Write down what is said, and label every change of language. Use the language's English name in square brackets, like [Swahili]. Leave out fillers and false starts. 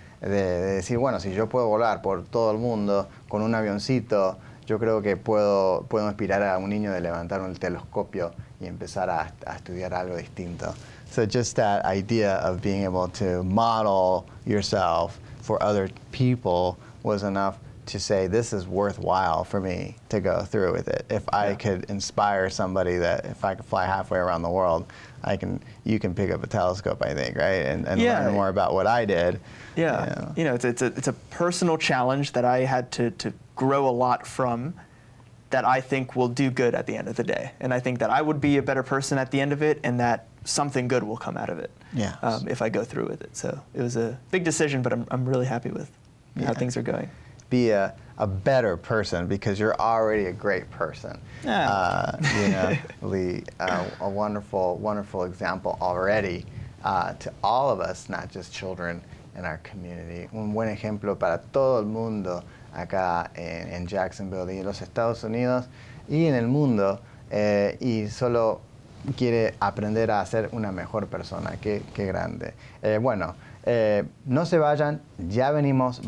[Spanish] de decir, bueno, si yo puedo volar por todo el mundo con un avioncito, yo creo que puedo inspirar a un niño de levantar un telescopio y empezar a estudiar algo distinto. [English] So just that idea of being able to model yourself for other people was enough to say, this is worthwhile for me to go through with it. If I could inspire somebody that if I could fly halfway around the world, you can pick up a telescope, I think, right? And learn more about what I did. Yeah, you know, it's a personal challenge that I had to grow a lot from, that I think will do good at the end of the day. And I think that I would be a better person at the end of it, and that something good will come out of it if I go through with it. So it was a big decision, but I'm really happy with how things are going. Be a better person, because you're already a great person. You know, Lee, a wonderful example already to all of us, not just children in our community. [Spanish] Un buen ejemplo para todo el mundo acá en Jacksonville y en los Estados Unidos y en el mundo, y solo quiere aprender a ser una mejor persona. Qué grande. Bueno, no se vayan, ya venimos.